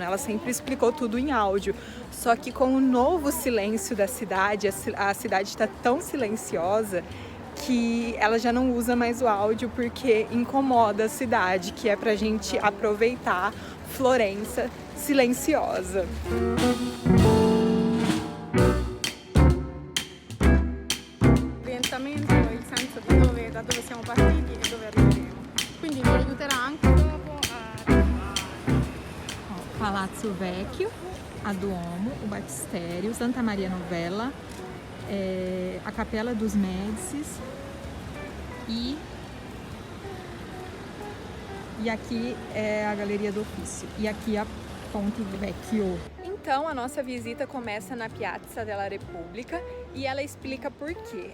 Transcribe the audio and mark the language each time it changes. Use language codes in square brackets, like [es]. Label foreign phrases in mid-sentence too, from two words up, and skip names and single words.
[pt] Ela sempre explicou tudo em áudio. Só que com o novo silêncio da cidade, a cidade está tão silenciosa que ela já não usa mais o áudio porque incomoda a cidade, que é pra gente aproveitar Florença silenciosa. [it] Da dove siamo partiti e dove arriveremo. Quindi mi aiuterà anche dopo a... [pt] Palazzo Vecchio, a Duomo, o Batistério, Santa Maria Novella, a Capela dos Médicis e aqui é a Galeria do Ofício e aqui a Ponte Vecchio. Então a nossa visita começa na Piazza della Repubblica e ela explica por quê.